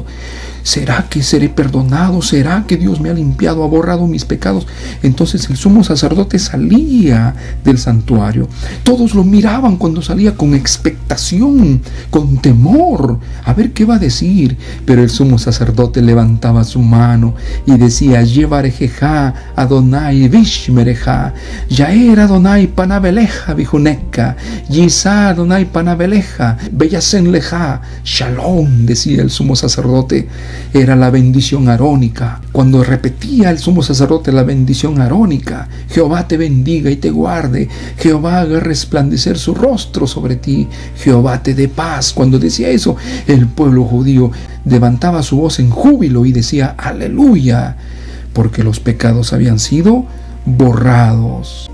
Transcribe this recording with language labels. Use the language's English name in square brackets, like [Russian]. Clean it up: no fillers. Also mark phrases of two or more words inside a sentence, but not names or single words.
[Spanish] ¿Será que seré perdonado? ¿Será que Dios me ha limpiado, ha borrado mis pecados? Entonces el sumo sacerdote salía del santuario. Todos lo miraban cuando salía con expectación, con temor, a ver qué va a decir. Pero el sumo sacerdote levantaba su mano y decía: [Hebrew] יברכך יהוה וישמרך יאר יהוה פניו אליך ויחנך ישא יהוה פניו אליך וישם לך, [Spanish] Shalom, decía el sumo sacerdote. Era la bendición arónica. Cuando repetía el sumo sacerdote la bendición arónica: Jehová te bendiga y te guarde, Jehová haga resplandecer su rostro sobre ti, Jehová te dé paz. Cuando decía eso, el pueblo judío levantaba su voz en júbilo y decía: aleluya, porque los pecados habían sido borrados.